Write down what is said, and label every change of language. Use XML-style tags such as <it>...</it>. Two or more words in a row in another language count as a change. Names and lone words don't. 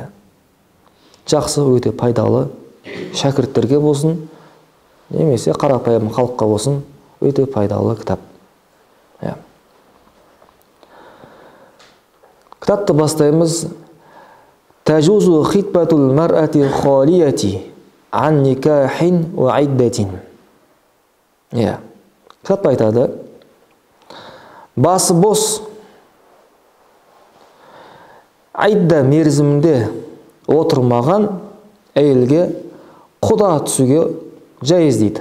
<kk>Жақсы, өте пайдалы, шәкірттерге болсын, немесе қарапайым халыққа болсын, өте пайдалы кітап. Кітапты бастаймыз.</kk> <ar>تجوز خطبة المرأة الخالية عن نكاح وعدة.</ar> <kk>Кітап айтады, басы бос айда мерзімінде отырмаған әйелге құда түсуге жайыз дейді.</kk>